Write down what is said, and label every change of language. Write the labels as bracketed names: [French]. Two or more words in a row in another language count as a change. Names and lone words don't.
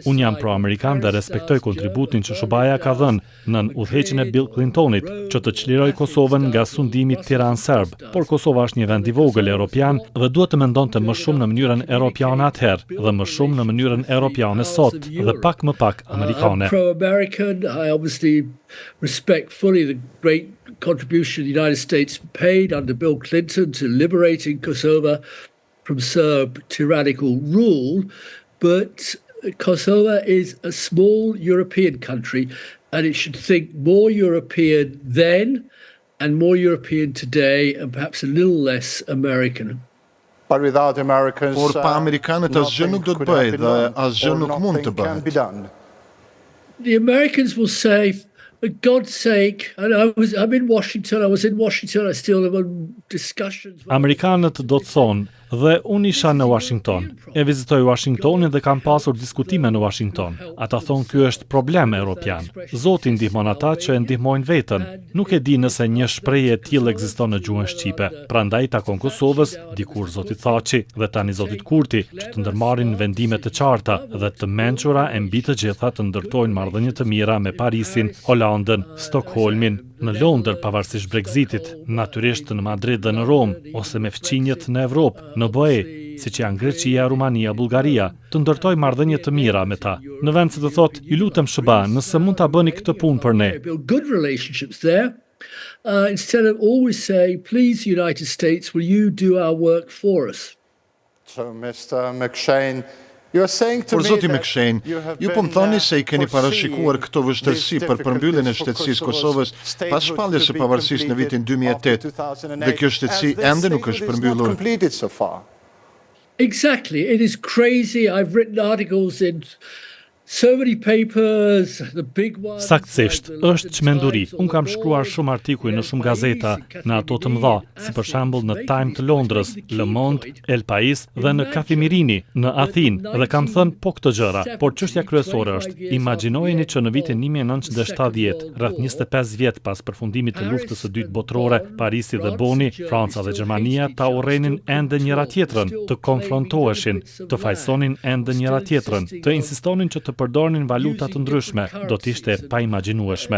[Albanian] Unë jam pro-amerikan dhe respektoj kontributin që SBA-ja ka dhënë në udhëheqjen e Bill Clintonit, që të çliroj Kosovën nga sundimi tiranë-serb. Por Kosova është një vend i vogël evropian dhe duhet të mendonte më shumë në mënyrën europiane atëherë dhe më shumë në mënyrën europiane sot dhe pak më pak amerikane. [English] I'm pro-American. I obviously respect fully the great contribution the United States paid under Bill Clinton to liberating Kosovo from Serb tyrannical rule, but Kosovo is a small European country and it should think more European then and more European today and perhaps a little less American. [Albanian] Por pa amerikanët asgjë nuk do të bëjë dhe asgjë nuk mund të bëhet. [English] The Americans will say, for God's sake, and I'm in Washington, I was in Washington, I still have discussions. [Albanian] Amerikanët do të thonë, dhe unë isha në Washington. E vizitoj Washingtonin dhe kam pasur diskutime në Washington. Ata thonë ky është problem evropian. Zoti ndihmon ata që e ndihmojnë veten. Nuk e di nëse një shprehje e tillë ekziston në gjuhën shqipe. Prandaj takon Kosovës, dikur zoti Thaçi dhe tani zoti Kurti, që të ndërmarrin vendime të qarta dhe të mençura e mbi të gjitha të ndërtojnë marrëdhënie të mira me Parisin, Holandën, Stockholmin, në Londër pavarësisht Brexitit, natyrisht në Madrid dhe në Rom, ose me fqinjet në Evropë, në BE, siç janë Greqia, Rumania, Bullgaria, të ndërtoj marrëdhënie të mira me ta. Në vend se të thotë, ju lutem SBA, nëse mund ta bëni këtë punë për ne. [English] Good relationships there. Instead of always say, please United States, will you do our work for us? So Mr. [Albanian] McShane, por zoti McShane, ju po më thoni se i keni parashikuar këto vështirësi për përmbylljen e shtetësisë Kosovës pas shpalljes së pavarësisë në vitin 2008 dhe kjo shtetësi ende nuk është përmbyllur. [English] Exactly, it is crazy. I've written articles in so many papers, the big ones. [Albanian] Saktësisht, është çmenduri. Unë kam shkruar shumë artikuj në shumë gazeta, në ato të mëdha, si për shembull në Time të Londrës, Le Monde, El Pais dhe në Kafimirini, në Athinë, dhe kam thënë po këtë gjëra. Por çështja kryesore është, imagjinojeni që në vitin 1970, rreth 25 vjet pas përfundimit të luftës së dytë botërore, Parisi dhe Boni, Franca dhe Gjermania ta urrenin ende njëra tjetrën, të konfrontoheshin, të fajsonin ende njëra tjetrën, të insistonin që të përdornin valuta të ndryshme, do të ishte pa imagjinueshme.